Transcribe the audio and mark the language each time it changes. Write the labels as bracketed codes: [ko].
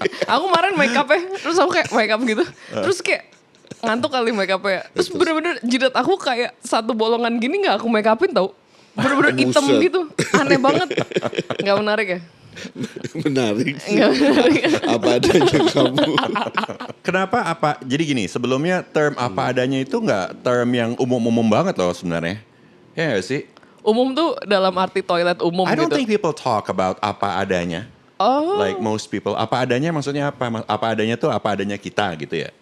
[id] Aku kemarin make up terus aku kayak make up gitu. Terus kayak ngantuk kali make up Terus bener-bener jidat aku kayak satu bolongan gini gak aku make upin tau. Bener-bener hitam Buset. gitu. Aneh banget. Gak menarik ya? Menarik sih. Gak menarik. Apa adanya kamu. Kenapa apa? Jadi gini, sebelumnya term apa adanya itu nggak term yang umum-umum banget loh sebenarnya. Ya nggak sih? Umum tuh dalam arti toilet umum [en] I don't [id] gitu. [en] think people talk about apa adanya. Oh. Like most people. [id] Apa adanya maksudnya apa? Apa adanya tuh apa adanya kita gitu ya.